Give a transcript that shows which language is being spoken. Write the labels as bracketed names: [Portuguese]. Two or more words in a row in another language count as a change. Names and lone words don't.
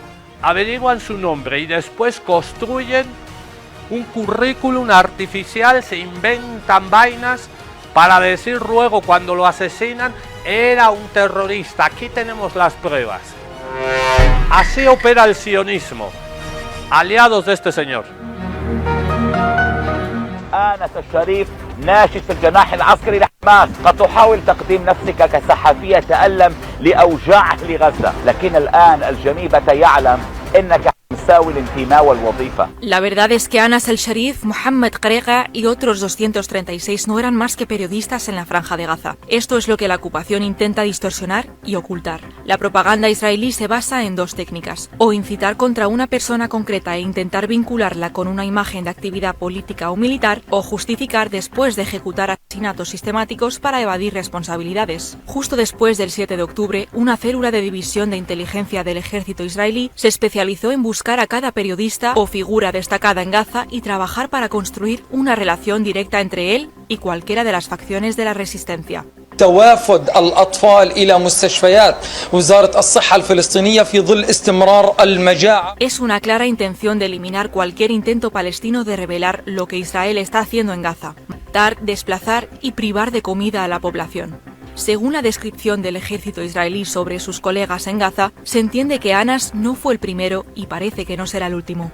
[Spanish] Averiguan su nombre y después construyen un currículum artificial, se inventan vainas para decir luego cuando lo asesinan, era un terrorista. Aquí tenemos las pruebas. Así opera el sionismo. Aliados de este señor. [Arabic] آنس الشريف ناشط في الجناح العسكري لحماس قد تحاول تقديم نفسك كصحفية تألم لأوجاع أهل غزة لكن الآن الجنيبة يعلم أنك مساوي الانتماء والوظيفة. [Spanish] La verdad es que Anas el-Sharif, Mohammed Qarega y otros 236 no eran más que periodistas en la Franja de Gaza. Esto es lo que la ocupación intenta distorsionar y ocultar. La propaganda israelí se basa en dos técnicas: o incitar contra una persona concreta e intentar vincularla con una imagen de actividad política o militar, o justificar después de ejecutar asesinatos sistemáticos para evadir responsabilidades. Justo después del 7 de octubre, una célula de división de inteligencia del ejército israelí se especializó en buscar a cada periodista o figura destacada en Gaza y trabajar para construir una relación directa entre él y cualquiera de las facciones de la resistencia. [Arabic] توافد الأطفال إلى مستشفيات وزارة الصحة الفلسطينية في ظل استمرار المجاعة. [Spanish] Es una clara intención de eliminar cualquier intento palestino de revelar lo que Israel está haciendo en Gaza: matar, desplazar y privar de comida a la población. Según la descripción del ejército israelí sobre sus colegas en Gaza, se entiende que Anas no fue el primero y parece que no será el último.